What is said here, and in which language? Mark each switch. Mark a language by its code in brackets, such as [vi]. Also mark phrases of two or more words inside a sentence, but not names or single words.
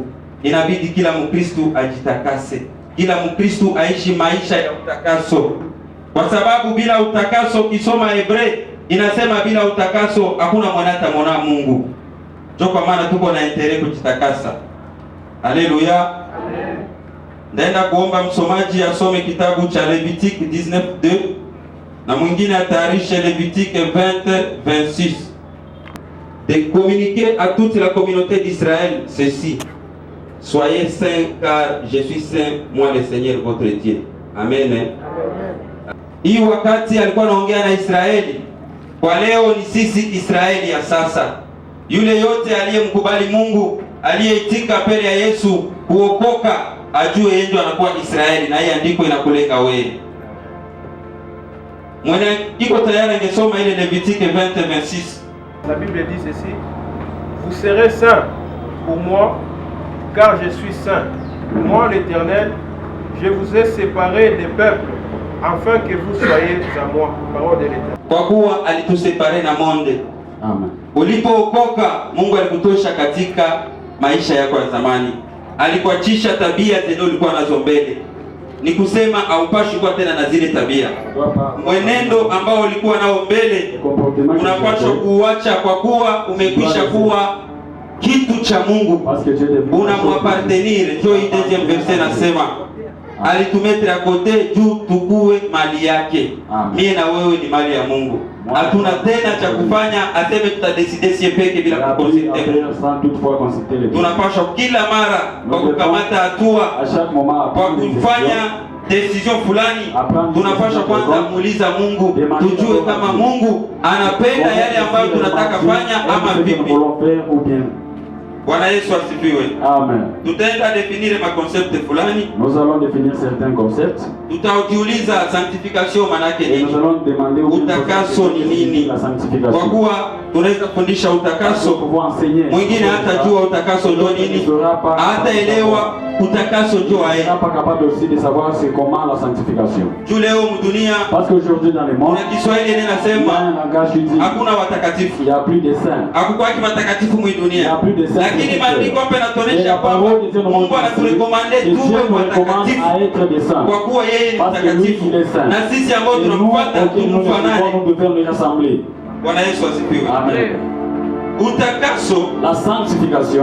[sw] Inabidi kila Mkristo ajitakase, kila Mkristo aishi maisha ya utakaso, kwa sababu bila utakaso, kisoma Hebreo inasema bila utakaso hakuna mwana atamwona Mungu. Ndio kwa maana tuko na interest kujitakasa. Haleluya. Amen. Ndaenda kuomba msomaji asome kitabu cha Levitique 19:2 na mwingine atayarishe Levitique 20:26. [fr] De communiquer à toute la communauté d'Israël ceci: soyez saints car je suis saint, moi le Seigneur votre Dieu. Amen. Amen. [sw] Hii wakati alikuwa anaongea na Israeli, kwa leo ni sisi Israeli ya sasa. Yule yote aliyemkubali Mungu, aliyeitika mbele ya Yesu kuokoka, ajue yeye ndo anakuwa Israeli, na hii andiko inakulenga wewe. Mwenye iko tayari angesoma ile Levitique 20:26. [fr] La Bible dit ceci: vous serez saints pour moi, car je suis saint. Moi l'Éternel, je vous ai séparés des peuples, afin que vous soyez à moi. Parole de l'Éternel. [sw] Kwa kuwa alitusepare na monde. Amen. Ulipookoka, Mungu alikutosha katika maisha yako ya zamani. Alikuachisha tabia zile ulikuwa nazo mbele. Ni kusema haupashi kuwa tena na zile tabia. Mwenendo ambao ulikuwa nao mbele unapaswa kuuacha, kwa kuwa umekwisha kuwa kitu cha Mungu. Unamwapartenir. Ndio hii [fr] deuxième verset [sw] nasema alitumetre [fr] à côté [sw] juu tukue mali yake. Mie na wewe ni mali ya Mungu. Hatuna tena cha kufanya aseme tutadeside sie peke bila kukonsulte. Tunapaswa kila mara kwa kukamata hatua, kwa kufanya decision fulani, tunapaswa kwanza muuliza Mungu, tujue kama Mungu anapenda yale ambayo tunataka fanya ama vipi. Bwana Yesu asifiwe. Amen. Tutaenda definir ma concept fulani. [fr] Nous allons définir certains concepts. [sw] Tutajiuliza sanctification maana yake nini? [fr] Nous allons demander [sw] utakaso ni nini? [fr] La sanctification. [sw] Kwa kuwa tunaweza kufundisha utakaso, mwingine hata jua utakaso ndio nini, hata elewa utakaso ndio aye. [fr] Pas capable aussi de savoir c'est comment la sanctification. [sw] Juu leo mdunia, [fr] parce qu'aujourd'hui dans le monde, [sw] na Kiswahili ninasema hakuna watakatifu. [fr] Il y a plus de saints. [sw] Hakukuwa watakatifu mwi dunia. [fr] Il y a plus de saints. [sw] Lakini maandiko hapa yanatuonyesha kwamba Mungu anaturekomande tuwe watakatifu, kwa kuwa yeye ni mtakatifu, na sisi ambao tunamfuata tumfanane. Bwana Yesu asifiwe. Amen. Utakaso, [fr] la sanctification,